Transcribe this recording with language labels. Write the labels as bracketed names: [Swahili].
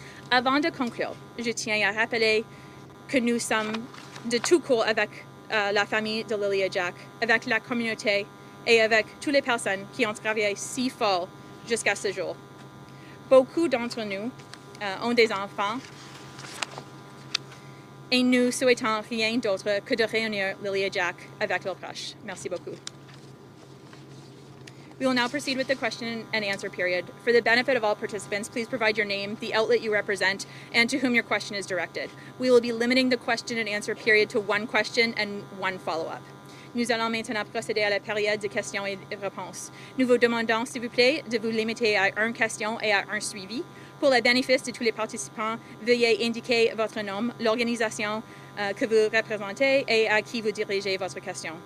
[French] Avant de conclure, je tiens à rappeler que nous sommes de tout cœur avec la famille de Lily et Jack, avec la communauté et avec toutes les personnes qui ont travaillé si fort jusqu'à ce jour. Beaucoup d'entre nous ont des enfants et nous souhaitons rien d'autre que de réunir Lily et Jack avec leurs proches. Merci beaucoup. [English] We will now proceed with the question and answer period. For the benefit of all participants, please provide your name, the outlet you represent, and to whom your question is directed. We will be limiting the question and answer period to one question and one follow-up. [French] Nous allons maintenant procéder à la période de questions et réponses. Nous vous demandons, s'il vous plaît, de vous limiter à une question et à un suivi. Pour le bénéfice de tous les participants, veuillez indiquer votre nom, l'organisation que vous représentez et à qui vous dirigez votre question.